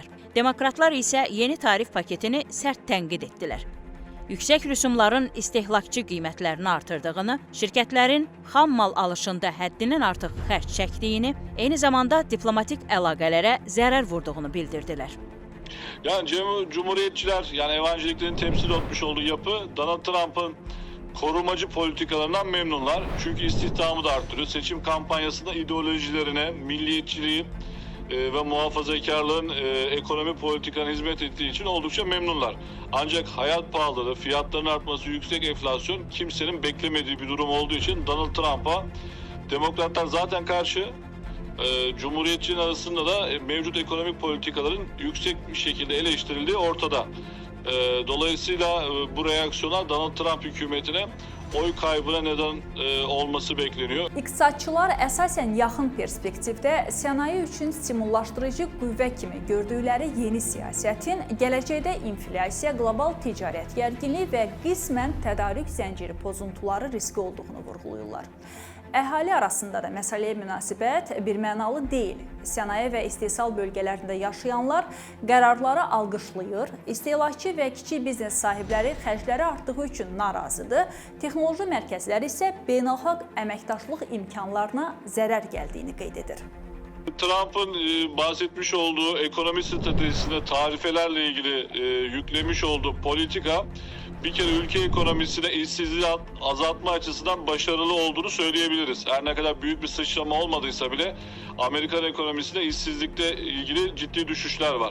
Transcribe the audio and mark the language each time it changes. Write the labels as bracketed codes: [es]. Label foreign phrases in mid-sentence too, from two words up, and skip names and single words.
[az] Demokratlar isə yeni tarif paketini sərt tənqid etdilər. Yüksək rüsumların istehlakçı qiymətlərini artırdığını, şirkətlərin xam mal alışında həddindən artıq xərc çəkdiyini, eyni zamanda diplomatik əlaqələrə zərər vurduğunu bildirdilər. [tr] Yani Cumhuriyetçiler, yani evangeliklerin temsil etmiş olduğu yapı, Donald Trump'ın korumacı politikalarından memnunlar. Çünkü istihdamı da arttırıyor. Seçim kampanyasında ideolojilerine, milliyetçiliği ve muhafazakarlığın ekonomi politikalarına hizmet ettiği için oldukça memnunlar. Ancak hayat pahalılığı, fiyatların artması, yüksek enflasyon kimsenin beklemediği bir durum olduğu için Donald Trump'a Demokratlar zaten karşı. Cumhuriyetçilerin arasında da mevcut ekonomik politikaların yüksek bir şekilde eleştirildiği ortada. Dolayısıyla bu reaksiyonlar Donald Trump hükümetine oy kaybına neden olması bekleniyor. [az] İqtisadçılar əsasən yaxın perspektivdə sənaye üçün stimullaşdırıcı qüvvə kimi gördükləri yeni siyasətin gələcəkdə inflyasiya, qlobal ticarət gərginliyi və qismən tədarük zənciri pozuntuları riski olduğunu vurğulayırlar. Əhali arasında da məsələyə münasibət birmənalı deyil. Sənaye və istehsal bölgələrində yaşayanlar qərarları alqışlayır, istehlakçı və kiçik biznes sahibləri xərcləri artdığı üçün narazıdır, texnoloji mərkəzləri isə beynəlxalq əməkdaşlıq imkanlarına zərər gəldiyini qeyd edir. [tr] Trump'ın bahsetmiş olduğu ekonomi stratejisinde tarifelerle ilgili yüklemiş olduğu politika bir kere ülke ekonomisine işsizliği azaltma açısından başarılı olduğunu söyleyebiliriz. Her ne kadar büyük bir sıçrama olmadıysa bile Amerikan ekonomisinde işsizlikle ilgili ciddi düşüşler var.